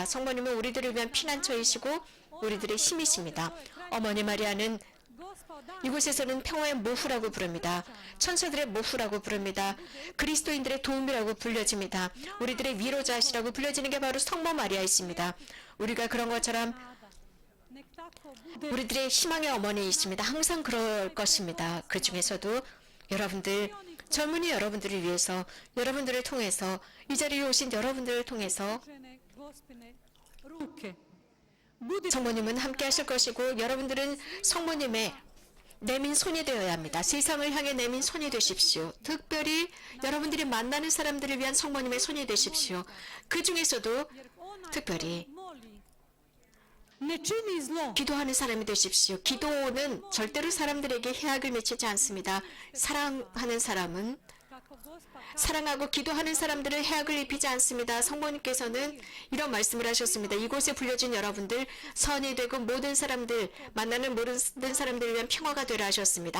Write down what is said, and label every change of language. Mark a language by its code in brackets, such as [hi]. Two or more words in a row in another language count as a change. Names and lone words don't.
[ko] 성모님은 우리들을 위한 피난처이시고 우리들의 힘이십니다. 어머니 마리아는 [hr] Gospa dan [ko] 이곳에서는 평화의 모후라고 부릅니다. 천사들의 모후라고 부릅니다. 그리스도인들의 도움이라고 불려집니다. 우리들의 위로자시라고 불려지는 게 바로 성모 마리아이십니다. 우리가 그런 것처럼 [hr] nek tako bude. [ko] 우리들의 희망의 어머니이십니다. 항상 그럴 것입니다. 그 중에서도 여러분들, 젊은이 여러분들을 위해서, 여러분들을 통해서, 이 자리에 오신 여러분들을 통해서 [hr] Žene Gospine ruke. Budite [ko] 성모님은 함께 하실 것이고 여러분들은 성모님의 내민 손이 되어야 합니다. 세상을 향해 내민 손이 되십시오. 특별히 여러분들이 만나는 사람들을 위한 성모님의 손이 되십시오. 그 중에서도 [hr] jer onaj [ko] 특별히 [hr] koji moli ne čini zlo. [ko] 기도하는 사람이 되십시오. 기도는 절대로 사람들에게 해악을 미치지 않습니다. 사랑하는 사람은 [hr] Kako Gospa kaže, [ko] 사랑하고 기도하는 사람들을 해악을 입히지 않습니다. 성모님께서는 이런 말씀을 하셨습니다. 이곳에 불려진 여러분들 선이 되고 모든 사람들 만나는 모든 사람들을 위한 평화가 되라 하셨습니다.